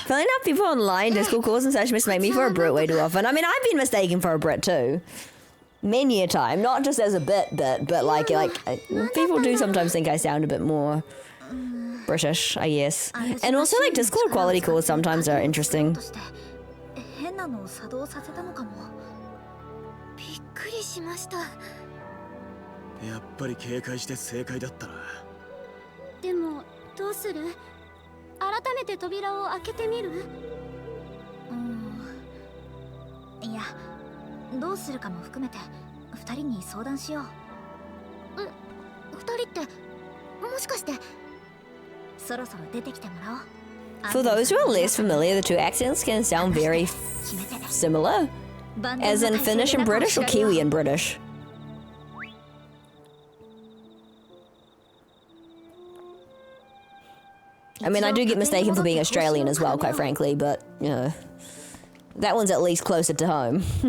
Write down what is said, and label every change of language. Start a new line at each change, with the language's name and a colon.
English: Filling out people online, Discord calls and such mistake me for a Brit way too often. I mean, I've been mistaken for a Brit too. Many a time, not just as a bit, but like people do sometimes think I sound a bit more British, I guess. And also like Discord quality calls sometimes are interesting.
Japanese: 変なのを作動させたのかも。びっくりしました。やっぱり警戒して正解だったな。でもどうする？改めて扉を開けてみる？いや、どうするかも含めて2人に相談しよう。 2人ってもしかしてそろそろ出てきてもらおう。
English: For those who are less familiar, the two accents can sound very similar, as in Finnish and British or Kiwi and British. I mean, I do get mistaken for being Australian as well, quite frankly, but, you know, that one's at least closer to home.